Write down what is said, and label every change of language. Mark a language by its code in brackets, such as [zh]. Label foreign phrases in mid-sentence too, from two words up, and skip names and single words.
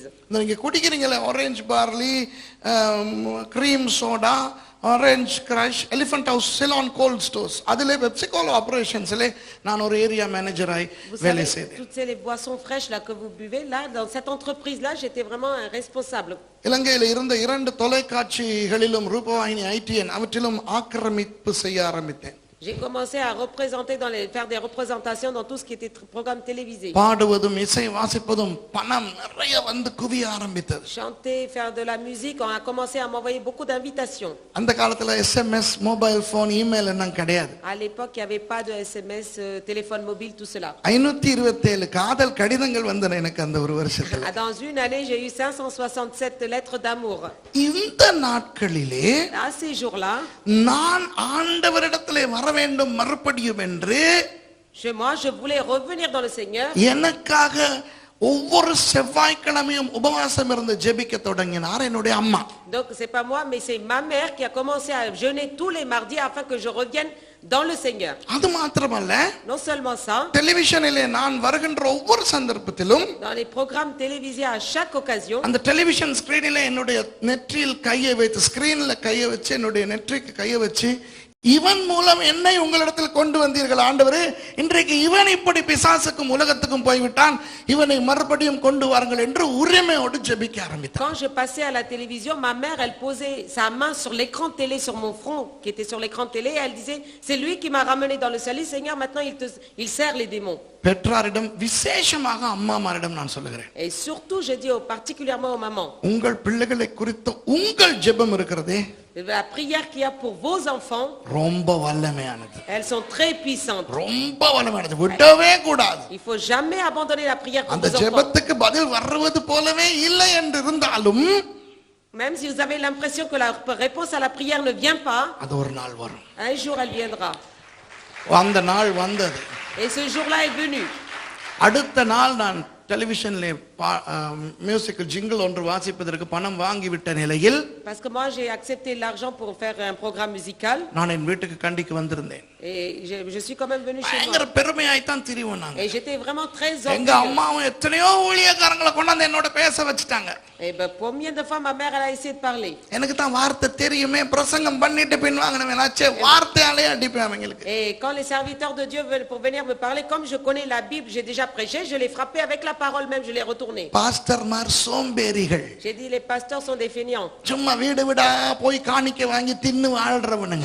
[ta] நீங்க குடிக்கிறீங்களே ஆரஞ்சு பார்லி, கிரீம் சோடா, ஆரஞ்ச் கிரஷ், எலிஃபண்ட் ஹவுஸ், சிலான் கோல்ட் ஸ்டோர்ஸ், அதிலே பெப்சிகோலா ஆபரேஷன்ஸ்ல நான் ஒரு [en] area manager [ta] வேலை செய்தேன். [fr] Toutes ces boissons fraîches là que vous buvez là, dans cette entreprise là, j'étais vraiment un responsable. [ta] இலங்கையில் இருந்த 2 தொலைக்காட்சிகளிலும் ரூபவாகினி ஐடிஎன் அவற்றிலும் ஆக்கிரமிப்பு செய்ய ஆரம்பித்தேன். [fr] J'ai commencé à faire des représentations dans tout ce qui était programme télévisé. [ta] பாடுவதும் இசை வாசிப்பதும் பணம் நிறைய வந்து குவிய ஆரம்பித்தது. [fr] Chanter, faire de la musique, on a commencé à m'envoyer beaucoup d'invitations. [ta] அந்த காலத்துல SMS, [en] mobile phone, [ta] இமெயில் எல்லாம் கிடையாது. [fr] À l'époque, il n'y avait pas de SMS, téléphone mobile, tout cela. [ta] 527 காதல் கடிதங்கள் வந்தன எனக்கு அந்த ஒரு வருஷத்துல. [fr] Dans une année, j'ai eu 567 lettres d'amour. [ta] இந்த நாட்களிலே [fr] À ces jours-là, [ta] நான் ஆண்டவரிடத்திலே வர வேண்டும் மறுபடியும் என்று [fr] chez moi, je voulais revenir dans le Seigneur. [ta] எனக்காக ஒவ்வொரு செவ்வாய்க்கிழமையும் உபவாசம் இருந்து ஜெபிக்க தொடங்கினார் என்னுடைய அம்மா. [fr] Donc c'est pas moi, mais c'est ma mère qui a commencé à jeûner tous les mardis afin que je revienne dans le Seigneur. [ta] அது மாத்திரமல்ல, [fr] Non seulement ça, [ta] டெலிவிஷனிலே நான் வருகின்ற ஒவ்வொரு சந்தர்ப்பத்திலும் [fr] dans les programmes télévisés à chaque occasion, [ta] அந்த [en] television screen [ta] என்னுடைய நெற்றியில் கையை வைத்து, ஸ்கிரீன்ல கையை வச்சு, என்னுடைய நெற்றிக்கு கையை வச்சு இவன் மூலம் என்னை உங்களிடத்தில் கொண்டு வந்தீர்கள் ஆண்டவரே, இன்றைக்கு இவன் இப்படி பிசாசுக்கும் உலகத்துக்கும் போய்விட்டான், இவனை மறுபடியும் கொண்டு வாருங்கள் என்று உரிமையோடு ஜெபிக்க ஆரம்பித்தார். [fr] Quand je passais à la télévision, ma mère, elle posait sa main sur l'écran de télé, sur mon front, qui était sur l'écran de télé, et elle disait, c'est lui qui m'a ramené dans le salut, Seigneur, maintenant il sert les démons. [ta] பெற்றாரிடம் விசேஷமாக அம்மாமாரிடம் நான் சொல்லுகிறேன். [fr] Et surtout, je dis particulièrement aux mamans, [ta] உங்கள் பிள்ளைகளை குறித்து உங்கள் ஜெபம் இருக்கிறதே, [fr] la prière qu'il y a pour vos enfants, [ta] ரொம்ப வல்லமையானது, [fr] elles sont très puissantes. [ta] ரொம்ப வல்லமையானது, விடவே கூடாது. [fr] Il faut jamais abandonner la prière pour [ta] அந்த [fr] vos enfants. [ta] ஜெபத்துக்கு பதில் வருவது போலவே இல்லை என்று இருந்தாலும், [fr] Même si vous avez l'impression que la réponse à la prière ne vient pas, [ta] அது ஒரு நாள் வரும். [fr] un jour elle viendra. [ta] அந்த நாள் வந்தது. [fr] Et ce jour-là est venu. [ta] அடுத்த நாள் நான் டெலிவிஷன்ல [en] musical jingle [ta] ஒன்று வாசிப்பதற்கு பணம் வாங்கிவிட்ட நிலையில், [fr] Parce que moi j'ai accepté l'argent pour faire un programme musical. [ta] நான் என் வீட்டுக்கு கண்டிக்கு வந்திருந்தேன். [fr] Et je suis quand même venu chez [ta] பயங்கர [fr] moi. [ta] பெருமையாய்த்தான் திரிவோம் நாங்க. [fr] Et j'étais vraiment très [ta] எங்க [fr] orgueilleuse. [ta] அம்மாவும் எத்தனையோ ஊழியக்காரங்களை கொண்டாந்து என்னோட பேச வச்சுட்டாங்க. [fr] Et ben combien de fois ma mère elle a essayé de parler. [ta] எனக்கு தான் வார்த்தை தெரியுமே, பிரசங்கம் பண்ணிட்டு பின் வாங்கினவனாச்சே, வார்த்தையாலே அடிப்பேன் அவங்களுக்கு. [fr] Et quand les serviteurs de Dieu veulent pour venir me parler, comme je connais la Bible, j'ai déjà prêché, je l'ai frappé avec la parole même, je l'ai retourné. [ta] பாஸ்டர்மார் சோம்பேறிகள், [fr] J'ai dit les pasteurs sont des feignants. [ta] சும்மா வீடு வீடா போய் காணிக்கை வாங்கி தின்னு வாழ்றவனுங்க.